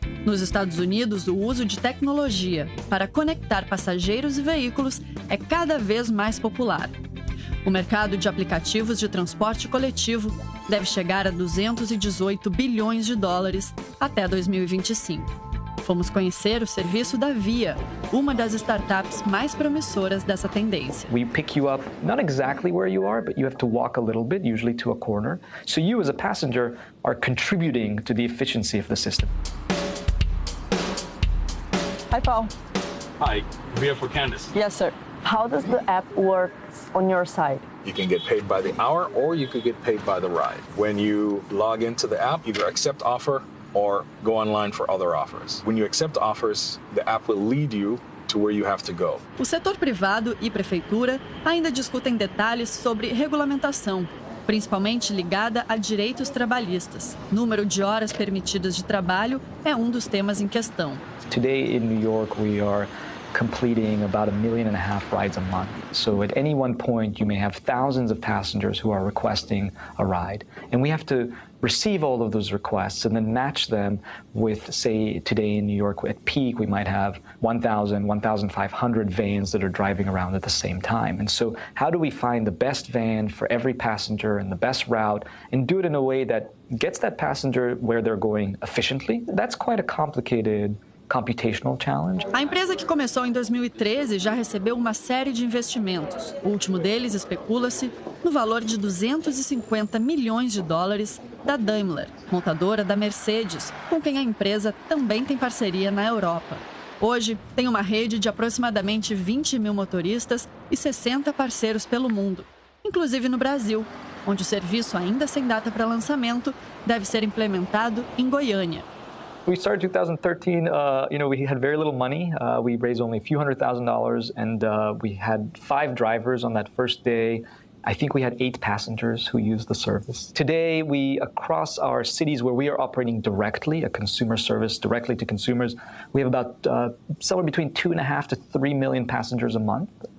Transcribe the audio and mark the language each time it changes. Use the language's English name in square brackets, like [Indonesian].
[Portuguese] Nos Estados Unidos, o uso de tecnologia para conectar passageiros e veículos é cada vez mais popular. O mercado de aplicativos de transporte coletivo deve chegar a 218 bilhões de dólares até 2025. Fomos conhecer o serviço da Via, uma das startups mais promissoras dessa tendência. [English] We pick you up not exactly where you are, but you have to walk a little bit, usually to a corner. So you as a passenger are contributing to the efficiency of the system. Hi, Paul. Hi, I'm here for Candace. Yes, sir. How does the app work on your side? You can get paid by the hour or you could get paid by the ride. When you log into the app, either accept offer or go online for other offers. When you accept offers, the app will lead you to where you have to go. [Portuguese] O setor privado e prefeitura ainda discutem detalhes sobre regulamentação, principalmente ligada a direitos trabalhistas. Número de horas permitidas de trabalho é um dos temas em questão. [English] Today in New York, we are completing about 1.5 million rides a month. So at any one point, you may have thousands of passengers who are requesting a ride. And we have to receive all of those requests and then match them with, say, today in New York at peak, we might have 1,000, 1,500 vans that are driving around at the same time. And so how do we find the best van for every passenger and the best route and do it in a way that gets that passenger where they're going efficiently? That's quite a complicated computational challenge. [Portuguese] A empresa, que começou em 2013, já recebeu uma série de investimentos. O último deles, especula-se, no valor de 250 milhões de dólares da Daimler, montadora da Mercedes, com quem a empresa também tem parceria na Europa. Hoje, tem uma rede de aproximadamente 20 mil motoristas e 60 parceiros pelo mundo, inclusive no Brasil, onde o serviço, ainda sem data para lançamento, deve ser implementado em Goiânia. [English] We started 2013, we had very little money. We raised only a few $100,000 and we had 5 drivers on that first day. I think we had 8 passengers who used the service. Today, across our cities where we are operating directly, a consumer service directly to consumers, we have about somewhere between 2.5 to 3 million passengers a month.